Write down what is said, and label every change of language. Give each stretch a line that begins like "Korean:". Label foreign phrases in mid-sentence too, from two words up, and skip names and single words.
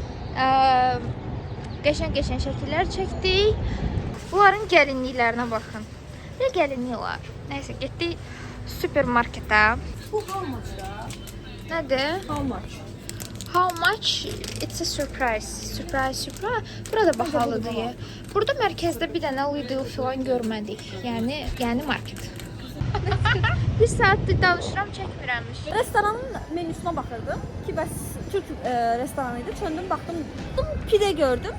Azerbaijani: Qəşəng şəkillər çəkdik. Bunların gəlinliklərinə baxın. Bir gəlinlik var. Nəysə, getdik supermarketə. Bu
English: how much
Azerbaijani: da? Nədir?
English: How much? How much? It's a surprise. Surprise.
Azerbaijani: Burada bahalıdır. Burada mərkəzdə bir dənə Lidl filan görmədik. Yəni market. Bir saatdir danışıram, çəkmirəmiş. Restoranın menüsünə baxırdım ki, bəs Türk restoranı idi. Çöndüm, baxdım, pide gördüm.